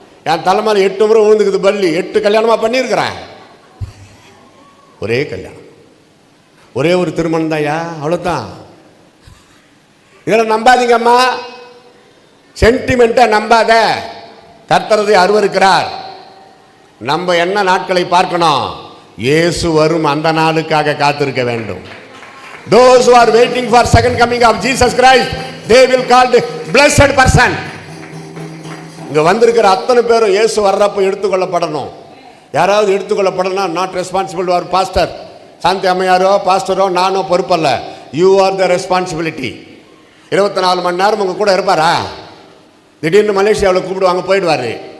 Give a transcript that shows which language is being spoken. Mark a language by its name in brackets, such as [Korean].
[Tamil] என் தலை மேலே 8 முறை விழுந்துக்குது பல்லி. 8 கல்யாணமாக பண்ணியிருக்கிறேன். ஒரே கல்யாணம், ஒரே ஒரு திருமணம் தான்யா, அவ்வளோதான். இதெல்லாம் நம்பாதீங்கம்மா, சென்டிமெண்ட்டை நம்பாத. கர்த்தரதை அருவருக்கிறார். நம்ம என்ன நாட்களை பார்க்கணும்? இயேசு வரும் அந்த நாளுக்காக காத்திருக்க வேண்டும். [English] Those who are waiting for second coming of Jesus Christ, they will called blessed person. [Tamil] இங்க வந்திருக்கிற அத்தனை பேரும் இயேசு வர்றப்போ எடுத்துக்கொள்ளப்படணும். யாராவது எடுத்துக்கொள்ளப்படணும், [English] Not responsible for pastor. [Tamil] Shanti அம்மையாரோ பாஸ்டரோ nano பொறுப்பல்ல. [English] You are the responsibility. [Tamil] 24 மணி நேரம் உங்க கூட இருப்பாரா? திடீர்னு மலேசியாவில் கூப்பிடுவாங்க, போயிடுவார்.